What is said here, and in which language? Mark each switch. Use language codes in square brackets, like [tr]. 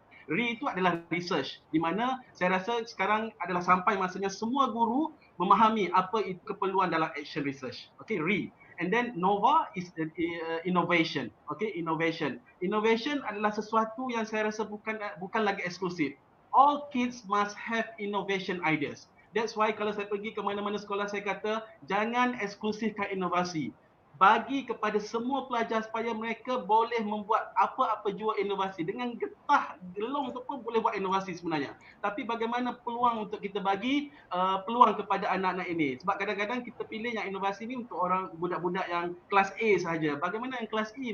[ms] Re itu adalah research, di mana saya rasa sekarang adalah sampai masanya semua guru memahami apa itu keperluan dalam action research. Okay, Re. [en] And then Nova is innovation. Okay, innovation. [ms] Innovation adalah sesuatu yang saya rasa bukan lagi eksklusif. [en] All kids must have innovation ideas. [ms] That's why kalau saya pergi ke mana-mana sekolah, saya kata jangan eksklusifkan inovasi. Bagi kepada semua pelajar supaya mereka boleh membuat apa-apa jua inovasi. Dengan getah gelong tu pun boleh buat inovasi sebenarnya. Tapi bagaimana peluang untuk kita bagi peluang kepada anak-anak ini. Sebab kadang-kadang kita pilih yang inovasi ni untuk orang budak-budak yang kelas A sahaja. Bagaimana yang kelas E?